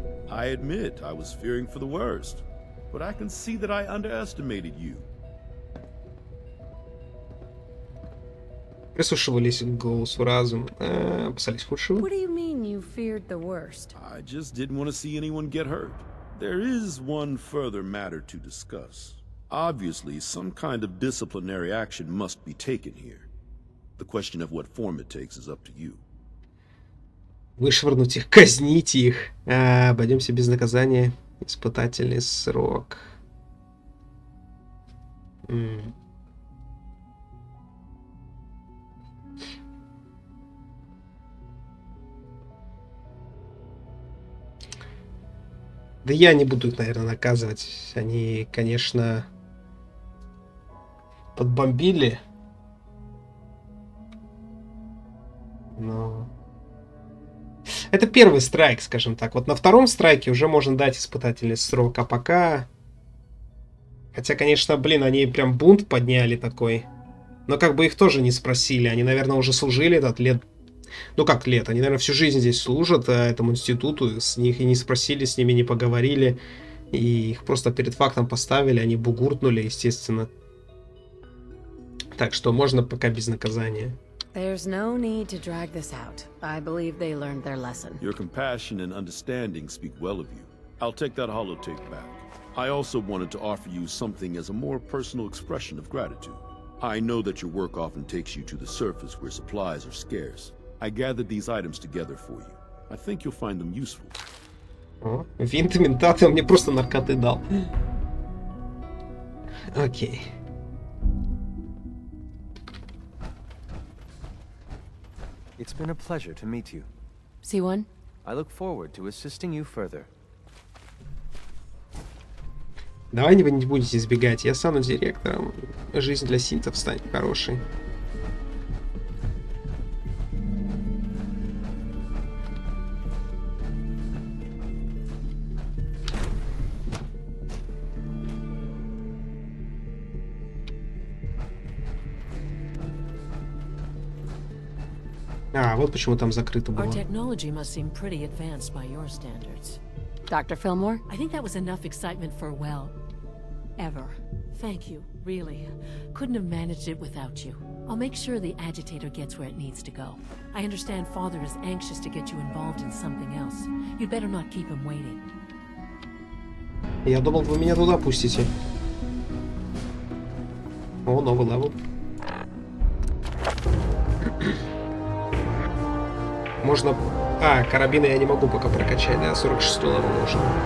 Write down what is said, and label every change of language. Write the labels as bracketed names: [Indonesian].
[English] I admit I was fearing for the worst, but I can see that I underestimated you. [Russian] Прислушивались к голосу разума. Опасались худшего. [English] What do you mean you feared the worst? I just didn't want to see anyone get hurt. There is one further matter to discuss. Obviously, some kind of disciplinary action must be taken here. The question of what form it takes is up to you. [Russian] Вышвырнуть их, казнить их. Обойдемся без наказания. Испытательный срок. Да я не буду их, наверное, наказывать. Они, конечно, подбомбили. Но... Это первый страйк, скажем так. Вот на втором страйке уже можно дать испытательный срок. А пока... Хотя, конечно, блин, они прям бунт подняли такой. Но как бы их тоже не спросили. Они, наверное, уже служили этот лет... Ну как лет? Они, наверное, всю жизнь здесь служат этому институту. С них и не спросили, с ними не поговорили. И их просто перед фактом поставили. Они бугуртнули, естественно. Так что можно пока без наказания. [English] There's no need to drag this out. I believe they learned their lesson. Your compassion and understanding speak well of you. I'll take that holotape back. I also wanted to offer you something as a more personal expression of gratitude. I know that your work often takes you to the surface where supplies are scarce. I gathered these items together for you. I think you'll find them useful. [Russian] О, винт ментаты, он мне просто наркоты дал. Окей. [English] It's been a pleasure to meet you. C1? I look forward to assisting you further. [Russian] Давай вы не будете избегать. Я стану директором. Жизнь для синтов станет хорошей. А, вот почему там закрыто было. [English] Our technology must seem pretty advanced by your standards. Dr. Fillmore? I think that was enough excitement for, well, ever. Thank you, really. Couldn't have managed it without you. I'll make sure the agitator gets where it needs to go. I understand Father is anxious to get you involved in something else. You'd better not keep him waiting. [Russian] Я думал, вы меня туда пустите. О, новый левел. Можно... А, карабины я не могу пока прокачать, да, 46-й левел нужен.